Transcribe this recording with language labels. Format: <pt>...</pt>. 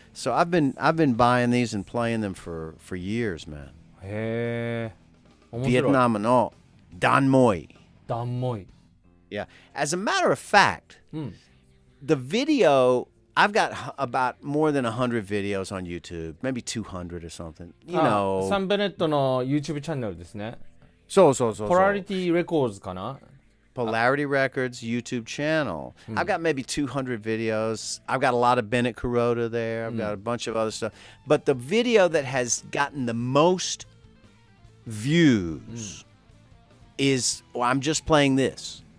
<en>So I've been buying these and playing them for years, man.</en> <ja>へえ。面白い。</ja> <en>Vietnam no Dan Moi.</en> <ja>ダンモイ。</ja> <en>Yeah. As a matter of fact, the video, I've got about more than 100 videos on YouTube, maybe 200 or something. You know.</en> <ja>サンベネットの YouTube チャンネルですね。</ja> <en>So.</en> <ja>Polarity Records かな。</ja> <en>Polarity Records YouTube channel. I've got maybe 200 videos. I've got a lot of Bennett-Kuroda there. I've got a bunch of other stuff. But the video that has gotten the most views is, I'm just playing this.</en>